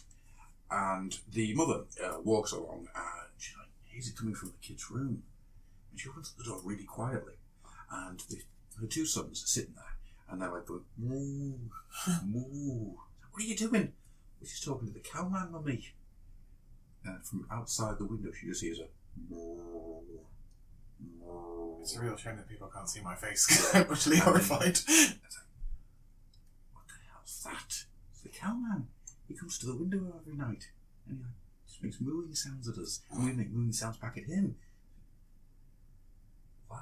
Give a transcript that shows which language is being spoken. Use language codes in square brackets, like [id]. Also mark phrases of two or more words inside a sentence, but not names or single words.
[en] And the mother walks along and she's like, is it coming from the kid's room? And she opens the door really quietly. And her two sons are sitting there. And they're like going, moo, moo. What are you doing? We're just talking to the cowman, mummy. And from outside the window, she just hears a moo, moo. It's a real shame that people can't see my face because I'm utterly horrified. It's like, what the hell's that? It's the cowman. He comes to the window every night. And he just makes mooing sounds at us. And we make mooing sounds back at him. What?